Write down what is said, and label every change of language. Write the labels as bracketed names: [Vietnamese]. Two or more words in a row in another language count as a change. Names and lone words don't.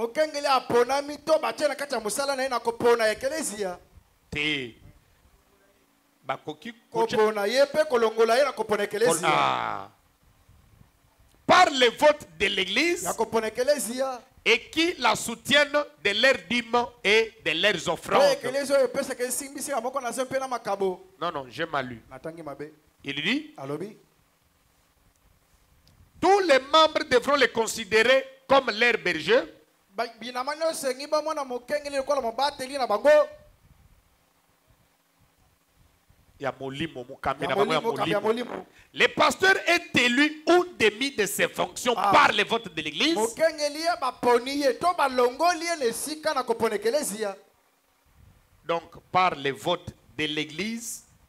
[French] Par le vote de l'église et qui la soutiennent de leurs dîmes et de leurs offrandes. Non, j'ai mal lu. Il dit, tous les membres devront les considérer comme leurs bergers. [Lingala] binama nyonso engi bamona mokengeli lokola mobateli na bango. [French] Le pasteur est élu ou démis de ses fonctions par les votes de l'église. Donc, par les votes de l'église.